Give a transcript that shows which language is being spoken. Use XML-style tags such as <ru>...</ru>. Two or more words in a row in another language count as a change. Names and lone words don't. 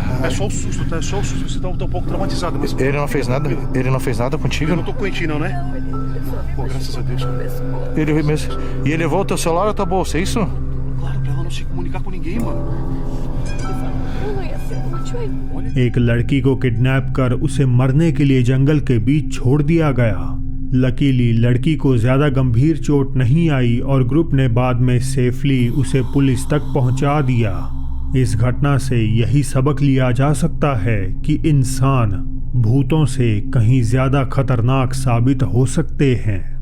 <pt>É só o susto, tá? É só o susto. Você tá um pouco traumatizado, mas... Ele não fez nada contigo? Eu não tô correntinho, não, né? Pô, graças a Deus. Ele mesmo. E ele levou o teu celular ou a tua bolsa, é isso? Claro, pra ela não se comunicar com ninguém, mano. Eu não ia ser útil aí.</pt> <hi>एक लड़की को किडनैप कर उसे मरने के लिए जंगल के बीच छोड़ दिया गया। लकीली लड़की को ज्यादा गंभीर चोट नहीं आई और ग्रुप ने बाद में सेफली उसे पुलिस तक पहुंचा दिया। इस घटना से यही सबक लिया जा सकता है कि इंसान भूतों से कहीं ज्यादा खतरनाक साबित हो सकते हैं।</hi>